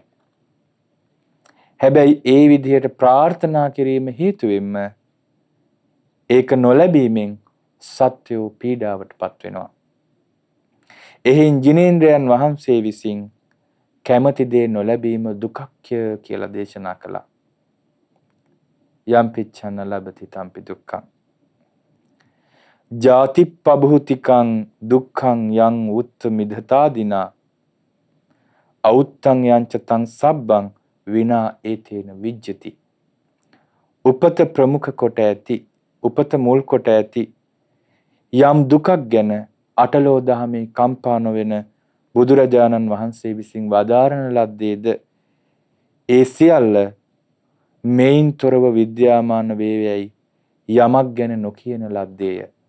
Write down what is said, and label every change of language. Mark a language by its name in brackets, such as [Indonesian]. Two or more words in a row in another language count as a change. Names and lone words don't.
[Sinhala] හැබැයි ඒ විදිහට ප්‍රාර්ථනා කිරීම හේතුවෙන්ම ඒක නොලැබීමෙන් සත්‍යෝ පීඩාවට පත් වෙනවා. එහෙන් ජිනේන්ද්‍රයන් වහන්සේ විසින් කැමති දේ නොලැබීම දුකක්ය කියලා දේශනා කළා. [Pali] යම් පිච්ඡන්න ලබති තම්පි දුක්ඛං. ජාතිප්පභූතිකං දුක්ඛං යං උත්ත මිදතාදිනා අවුත්තං යංච තං සබ්බං විනා ඒතේන විජ්ජති. [Sinhala] උපත ප්‍රමුඛ කොට ඇති, උපත මුල් කොට ඇති යම් දුකක් ගැන අටලෝ දහමේ කම්පා නොවන බුදුරජාණන් වහන්සේ විසින් වදාරන ලද්දේද ඒ සියල්ල මේන් තොරව විද්‍යාමාන වේයයි යමක් ගැන නොකියන ලද්දේය.